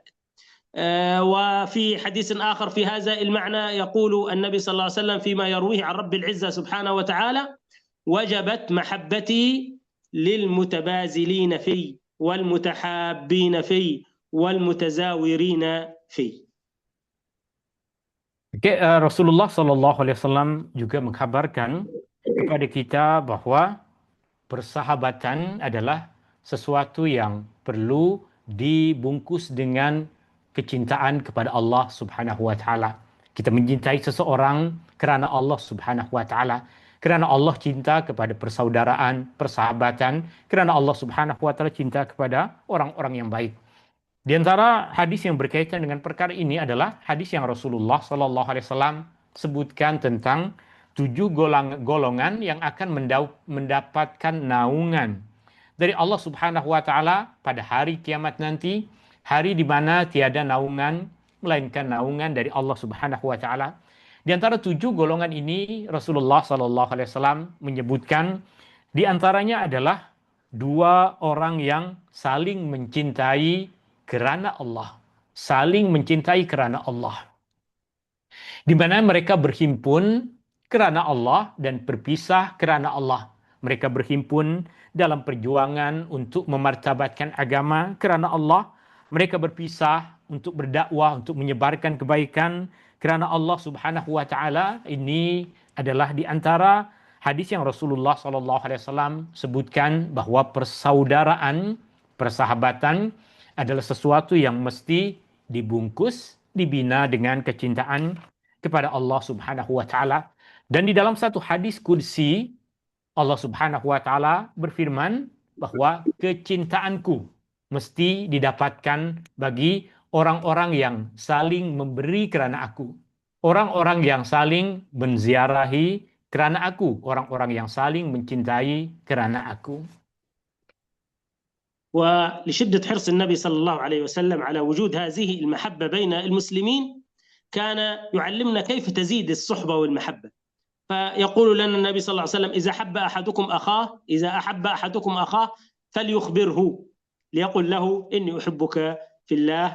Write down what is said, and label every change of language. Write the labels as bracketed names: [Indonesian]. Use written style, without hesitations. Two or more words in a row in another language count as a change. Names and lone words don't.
[Arabic] وفي حديث آخر في هذا المعنى يقول النبي صلى الله عليه وسلم فيما يرويه عن رب العزة سبحانه وتعالى: وجبت محبتي للمتبازلين في والمتحابين في والمتزاورين في. [Malay] Rasulullah [Arabic] صلى الله عليه وسلم [Malay] juga mengkabarkan kepada kita bahwa persahabatan adalah sesuatu yang perlu dibungkus dengan kecintaan kepada Allah [Arabic] سبحانه وتعالى. [Malay] Kita mencintai seseorang kerana Allah [Arabic] سبحانه وتعالى, [Malay] kerana Allah cinta kepada persaudaraan, persahabatan, kerana Allah [Arabic] سبحانه وتعالى [Malay] cinta kepada orang-orang yang baik. Di antara hadis yang berkaitan dengan perkara ini adalah hadis yang Rasulullah [Arabic] صلى الله عليه وسلم [Malay] sebutkan tentang 7 golongan yang akan mendapatkan naungan dari Allah [Arabic] سبحانه وتعالى [Malay] pada hari kiamat nanti, hari di mana tiada naungan melainkan naungan dari Allah [Arabic] سبحانه وتعالى. [Malay] Di antara 7 golongan ini Rasulullah [Arabic] صلى الله عليه وسلم [Malay] menyebutkan di antaranya adalah 2 orang yang saling mencintai kerana Allah, saling mencintai kerana Allah, di mana mereka berhimpun kerana Allah dan berpisah kerana Allah. Mereka berhimpun dalam perjuangan untuk memartabatkan agama kerana Allah. Mereka berpisah untuk berdakwah, untuk menyebarkan kebaikan kerana Allah [Arabic] سبحانه وتعالى. [Malay] Ini adalah di antara hadis yang Rasulullah [Arabic] صلى الله عليه وسلم [Malay] sebutkan bahwa persaudaraan, persahabatan adalah sesuatu yang mesti dibungkus, dibina dengan kecintaan kepada Allah [Arabic] سبحانه وتعالى. [Malay] Dan di dalam satu hadis qudsi, Allah [Arabic] سبحانه وتعالى [Malay] berfirman bahwa kecintaanku mesti didapatkan bagi orang-orang yang saling memberi kerana aku, orang-orang yang saling menziarahi kerana aku, orang-orang yang saling mencintai kerana aku. [Arabic] ولشدة حرص النبي صلى الله عليه وسلم على وجود هذه المحبة بين المسلمين كان يعلمنا كيف تزيد الصحبة والمحبة. فيقول لنا النبي صلى الله عليه وسلم: إذا أحب أحدكم أخاه فليخبره، ليقل له إني أحبك في الله.